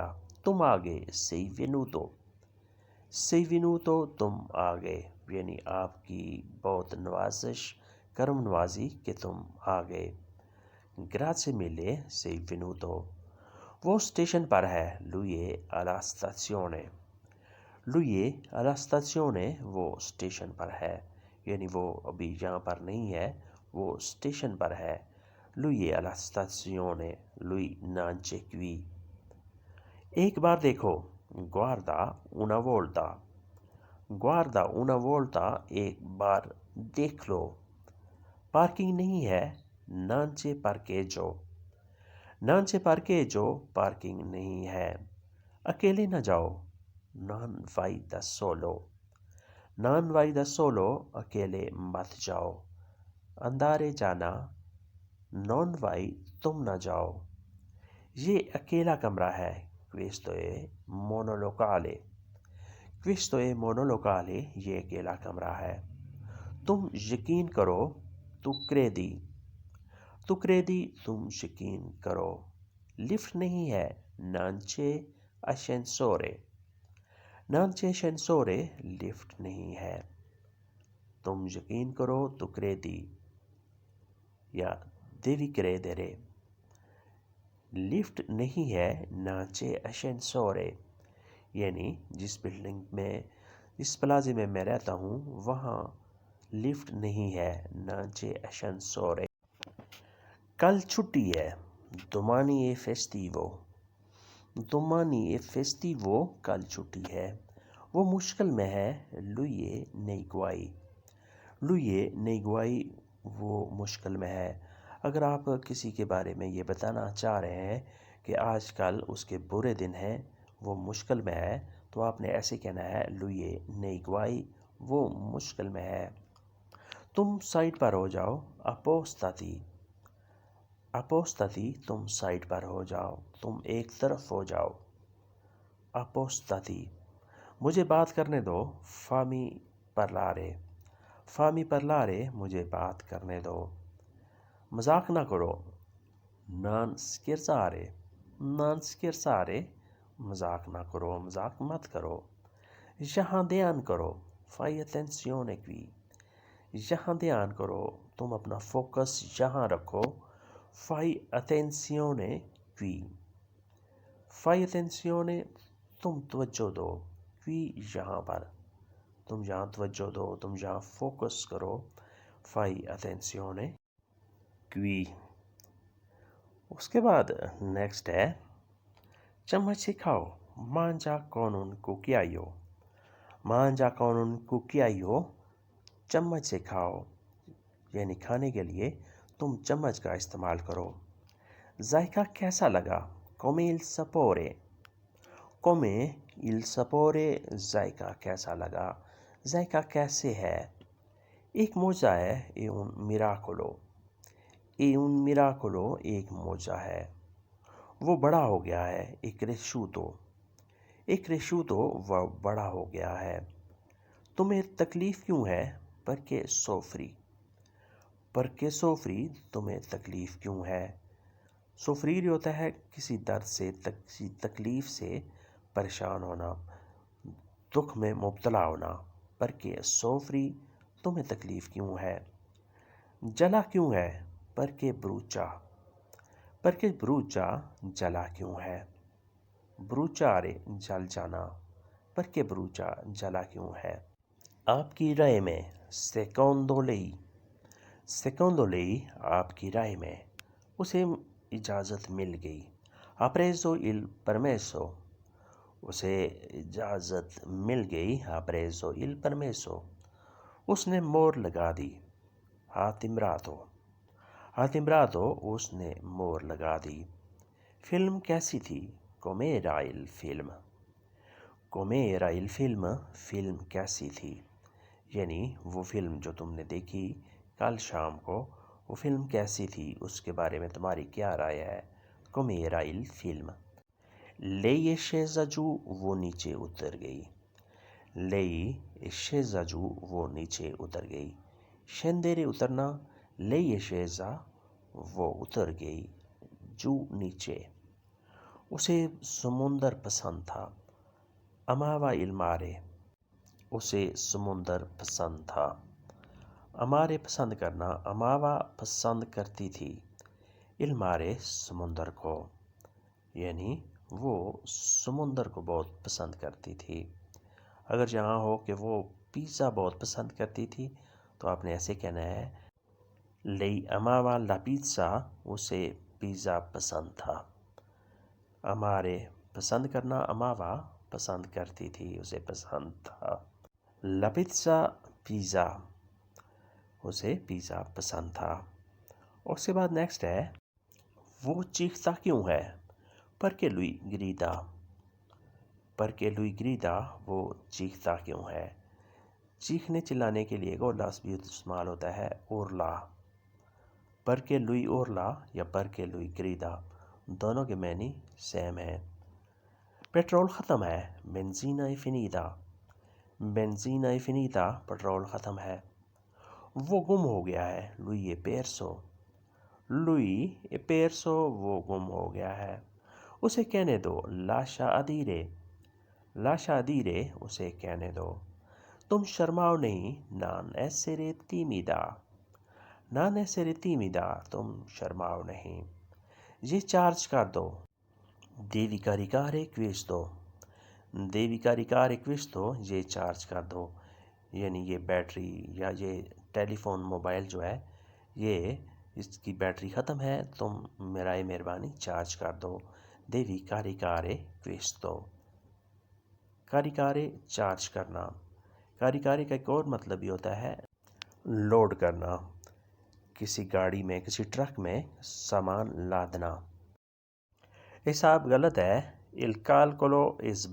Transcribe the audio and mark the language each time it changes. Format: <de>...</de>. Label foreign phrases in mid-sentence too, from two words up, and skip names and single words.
<ur>تم آگے</ur> <it>sei venuto</it> <ur>تم آگے، یعنی آپ کی بہت نوازش کرم نوازی کہ تم آگے۔</ur> <it>grazie mille sei venuto.</it> <ur>وہ اسٹیشن پر ہے</ur> <it>lui alla stazione</it> <ur>وہ اسٹیشن پر ہے، یعنی وہ ابھی یہاں پر نہیں ہے، وہ اسٹیشن پر ہے۔</ur> <it>لوئی alla stazione lui non c'è qui۔</it> <ur>ایک بار دیکھو</ur> <it>guarda una volta</it> <ur>ایک بار دیکھ لو۔ پارکنگ نہیں ہے</ur> <it>non c'è parcheggio</it> <ur>پارکنگ نہیں ہے۔ اکیلے نہ جاؤ</ur> <it>non vai da solo</it> <ur>اکیلے مت جاؤ۔ اندارے جانا</ur> <it>non vai</it> <ur>تم نہ جاؤ۔ یہ اکیلا کمرہ ہے</ur> <it>questo è monolocale</it> <ur>یہ اکیلا کمرہ ہے۔ تم یقین کرو</ur> <it>tu credi</it> <ur>تم یقین کرو۔ لفٹ نہیں ہے</ur> <it>non c'è ascensore</it> <ur>لفٹ نہیں ہے۔ تم یقین کرو</ur> <it>tu credi</it> <ur>یا</ur> <it>devi credere۔</it> <ur>لفٹ نہیں ہے</ur> <it>non c'è ascensore،</it> <ur>یعنی جس پلازے میں میں رہتا ہوں وہاں لفٹ نہیں ہے</ur> <it>non c'è ascensore۔</it> <ur>کل چھٹی ہے</ur> <it>domani è festivo</it> <ur>کل چھٹی ہے۔ وہ مشکل میں ہے</ur> <it>lui è nei guai</it> <ur>وہ مشکل میں ہے۔ اگر آپ کسی کے بارے میں یہ بتانا چاہ رہے ہیں کہ آج کل اس کے برے دن ہیں، وہ مشکل میں ہے، تو آپ نے ایسے کہنا ہے</ur> <it>lui è nei guai</it> <ur>وہ مشکل میں ہے۔ تم سائٹ پر ہو جاؤ appostati تم سائٹ پر ہو جاؤ، تم ایک طرف ہو جاؤ۔ appostati مجھے بات کرنے دو</ur> <it>fammi parlare</it> <ur>مجھے بات کرنے دو۔ مذاق نہ کرو</ur> <it>non scherzare</it> <ur>مذاق نہ کرو، مذاق مت کرو۔ یہاں دھیان کرو</ur> <it>fai attenzione qui</it> <ur>یہاں دھیان کرو، تم اپنا فوکس یہاں رکھو</ur> <it>fai attenzione qui</it> <ur>تم توجہ دو qui یہاں پر، تم یہاں توجہ دو، تم یہاں فوکس کرو</ur> <it>fai attenzione qui۔</it> <ur>اس کے بعد نیکسٹ ہے چمچ سے کھاؤ</ur> <it>mangia con un cucchiaio</it> <ur>چمچ سے کھاؤ، یعنی کھانے کے لیے تم چمچ کا استعمال کرو۔ ذائقہ کیسا لگا</ur> <it>come il sapore</it> <ur>ذائقہ کیسا لگا، ذائقہ کیسے ہے۔ ایک معجزہ ہے</ur> <it>è un miracolo</it> <ur>ایک معجزہ ہے۔ وہ بڑا ہو گیا ہے</ur> <it>è cresciuto</it> <ur>وہ بڑا ہو گیا ہے۔ تمہیں تکلیف کیوں ہے</ur> <it>perché soffri</it> <ur>تمہیں تکلیف کیوں ہے۔ soffrire ہوتا ہے کسی درد سے، کسی تکلیف سے پریشان ہونا، دکھ میں مبتلا ہونا۔</ur> <it>perché soffri</it> <ur>تمہیں تکلیف کیوں ہے۔ جلا کیوں ہے</ur> <it>perché perché brucia</it> <ur>جلا کیوں ہے bruciare جل جانا</ur> <it>perché brucia</it> <ur>جلا کیوں ہے آپ کی رائے میں</ur> <it>secondo lei</it> <ur>آپ کی رائے میں اسے اجازت مل گئی</ur> <it>ha preso il permesso</it> <ur>اسے اجازت مل گئی</ur> <it>ha preso il permesso</it> <ur>اس نے مہر لگا دی</ur> <it>ha timbrato</it> <ur>اس نے مہر لگا دی فلم کیسی تھی</ur> <it>com'era il film</it> <ur>فلم کیسی تھی یعنی وہ فلم جو تم نے دیکھی کل شام کو وہ فلم کیسی تھی اس کے بارے میں تمہاری کیا رائے ہے</ur> <it>com'era il film lei è scesa giù</it> <ur>وہ نیچے اتر گئی</ur> <it>lei è scesa giù</it> <ur>وہ نیچے اتر گئی scendere उतरना</ur> <it>lei è scesa</it> <ur>وہ اتر گئی giù نیچے اسے سمندر پسند تھا</ur> <it>amava il mare</it> <ur>اسے سمندر پسند تھا amare پسند کرنا amava پسند کرتی تھی</ur> <it>il mare</it> <ur>سمندر کو یعنی وہ سمندر کو بہت پسند کرتی تھی اگر یہاں ہو کہ وہ پیزا بہت پسند کرتی تھی تو آپ نے ایسے کہنا ہے</ur> <it>lei amava la pizza</it> <ur>اسے پیزا پسند تھا amare پسند کرنا amava پسند کرتی تھی اسے پسند تھا</ur> <it>la pizza</it> <ur>پیزا اسے پیزا پسند تھا اس کے بعد نیکسٹ ہے وہ چیختا کیوں ہے perché</ur> <it>lui grida</it> <ur>وہ چیختا کیوں ہے چیخنے چلانے کے لیے ایک لفظ بھی استعمال ہوتا ہے urla</ur> <it>perché lui urla</it> <ur>या</ur> <it>perché lui grida</it> <ur>دونوں کے معنی سیم ہے پیٹرول ختم ہے benzina</ur> <it>è finita</it> <ur>پیٹرول ختم ہے وہ گم ہو گیا ہے</ur> <it>lui è perso</it> <ur>وہ گم ہو گیا ہے اسے کہنے دو</ur> <it>lascia dire</it> <ur>اسے کہنے دو تم شرماؤ نہیں</ur> <it>non essere</it> <ur>timida تم شرماؤ نہیں یہ چارج کر دو</ur> <it>devi caricare questo</it> <ur>یہ چارج کر دو یعنی یہ بیٹری یا یہ ٹیلیفون موبائل جو ہے یہ اس کی بیٹری ختم ہے تم مہربانی چارج کر دو</ur> <it>devi caricare questo</it> <ur>caricare چارج کرنا caricare کا ایک اور مطلب بھی ہوتا ہے لوڈ کرنا کسی گاڑی میں کسی ٹرک میں سامان لادنا حساب غلط ہے</ur> <it>il calcolo è</it>